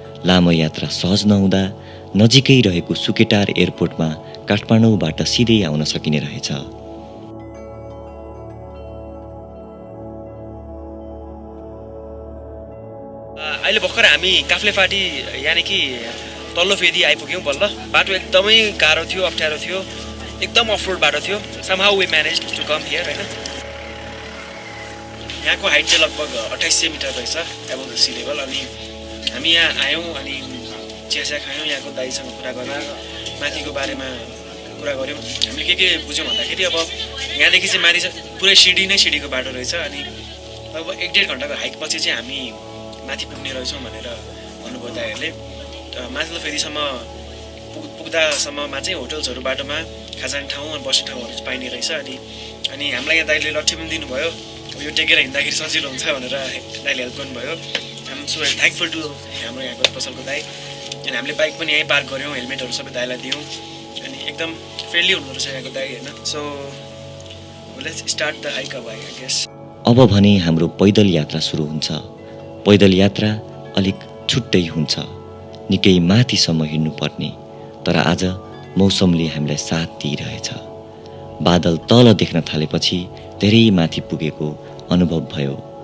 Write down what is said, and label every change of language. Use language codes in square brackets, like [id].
[ne] लामो यात्रा सहज नहुँदा नजिकै रहेको सुकेटार एयरपोर्टमा काठमाडौँबाट सिधै आउन सकिने रहेछ। अहिले भर्खर हामी काफ्लेफाटी यानि कि तल्लो फेदी आइपुग्यौँ बल्ल। बाटो एकदमै गाह्रो थियो, अप्ठ्यारो थियो, एकदम अफ रोड बाटो थियो। [en] Somehow we manage to come here हैन। [ne] यहाँको हाइट चाहिँ लगभग 2800 मिटर रहेछ [en] Above the sea level. [ne] अनि हामी यहाँ आयौँ अनि चियासिया खायौँ, यहाँको दाइसँग कुरा गरेर माथिको बारेमा कुरा गऱ्यौँ। हामीले के बुझ्यौँ भन्दाखेरि अब यहाँदेखि चाहिँ माथि चाहिँ पुरै सिडीको बाटो रहेछ। अनि लगभग 1-1.5 घन्टाको हाइक पछि चाहिँ हामी माथि पुग्ने रहेछौँ भनेर भन्नुभयो दाइहरूले। माथिल्लो फेदीसम्म पुग्दासम्ममा चाहिँ होटल्सहरू बाटोमा खाजाने ठाउँ अनि बस्ने ठाउँहरू चाहिँ पाइने रहेछ। अनि हामीलाई यहाँ दाइले लट्ठी पनि दिनुभयो। अब यो टेकेर हिँड्दाखेरि सजिलो हुन्छ भनेर दाइले हेल्प गर्नुभयो। [en] I'm so thankful to [ne] हाम्रो यहाँको पसलको दाइ। अनि हामीले बाइक पनि यहीँ पार्क गऱ्यौँ, हेलमेटहरू सबै दाइलाई दियौँ अनि एकदम फ्रेन्डली हुनुहुँदो रहेछ यहाँको दाइ होइन. [en] So let's start the hike अब I guess. [ne] अब भने हाम्रो पैदल यात्रा सुरु हुन्छ. पैदल यात्रा अलिक छुट्टै हुन्छ, निकै माथिसम्म हिँड्नुपर्ने. तर आज मौसमले हामीलाई साथ दिइरहेछ. बादल तल देख्न थालेपछि धेरै माथि पुगेको अनुभव भयो.